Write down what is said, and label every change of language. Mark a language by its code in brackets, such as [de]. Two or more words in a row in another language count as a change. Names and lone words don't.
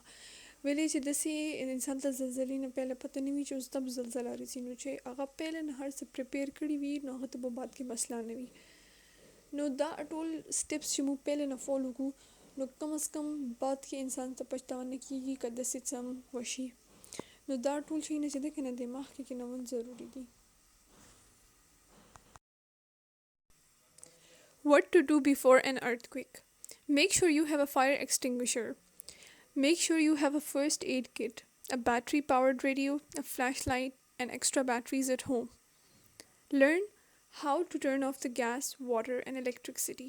[ps] ویلې چې داسې انسان ته زلزلې نه پهله پته نه وي چې اوس تب زلزله راځي نو چې هغه پهله نه هر څه پریپیر کړي وي نو هغه ته به بعد کې مسله نه وي. نو دا ټول سټیپس چې موږ پهله نه فالو کړو نو کم از کم بعد کې انسان ته پښتانه نه کېږي که داسې څه هم وشي. نو دا ټول شیونه چې دی که نه دماغ کې کېنول ضروري دي. [en] What to do before an earthquake? Make sure you have a fire extinguisher. Make sure you have a first aid kit, a battery powered radio, a flashlight, and extra batteries at home. Learn how to turn off the gas, water, and electricity.